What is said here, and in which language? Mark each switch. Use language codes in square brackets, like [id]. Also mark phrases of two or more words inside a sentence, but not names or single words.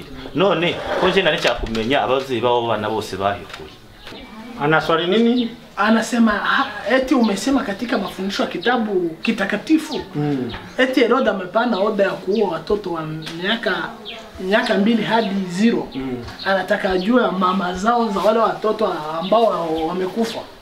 [rn] None ko nje nari cyakumenya abavyeyi babo bana bose bahekuye. [sw] Ana swali nini? Anasema eti umesema katika mafundisho ya kitabu kitakatifu eti Herode amepana oda ya kuua watoto wa miaka 2 hadi 0. Anataka ajue mama zao za wale watoto ambao wamekufa.